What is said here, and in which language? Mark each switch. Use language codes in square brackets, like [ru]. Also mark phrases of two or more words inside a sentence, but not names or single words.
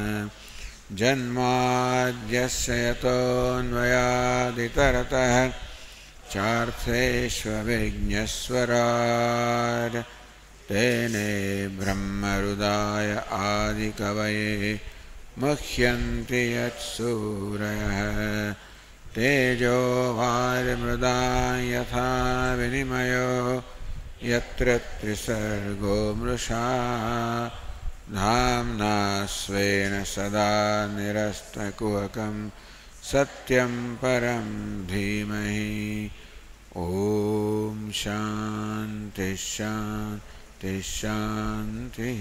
[sa] જન્માદ્યસ્ય યતોન્વયાદિતરતઃ ચાર્થેષ્વવિઘ્નસ્વરાટ તેને બ્રહ્મહૃદાય આદિકવયે મુહ્યન્તિ યત્સૂરયઃ. તેજો વારિમૃદાં યથા વિનિમયો यत्र त्रिसर्गो मृषा धाम्ना स्वेन सदा निरस्तकुहकं सत्यं परं धीमहि। ॐ शान्ति शान्ति शान्तिः।